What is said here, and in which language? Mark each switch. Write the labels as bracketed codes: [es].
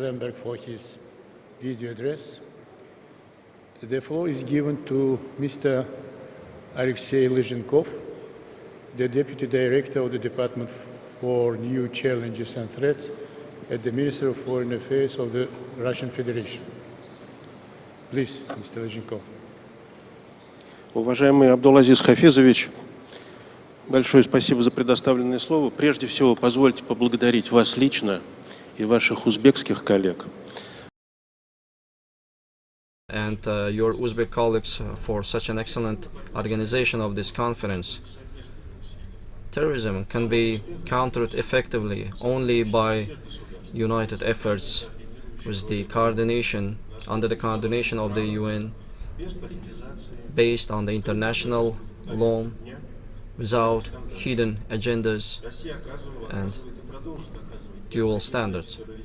[en] Lemberg for his video address. The floor is given to Mr. Alexei Lizhenkov, the Deputy Director of the Department for New Challenges and Threats at the Ministry of Foreign Affairs of the Russian Federation. Please, Mr. Lizhenkov. [ru] Уважаемый Абдулазиз Хафизович, большое спасибо за предоставленное слово. Прежде всего, позвольте поблагодарить вас лично и ваших узбекских коллег. [en] And your Uzbek colleagues for such an excellent organization of this conference. Terrorism can be countered effectively only by united efforts with the coordination, under the coordination of the UN, based on the international law, without hidden agendas and dual standards.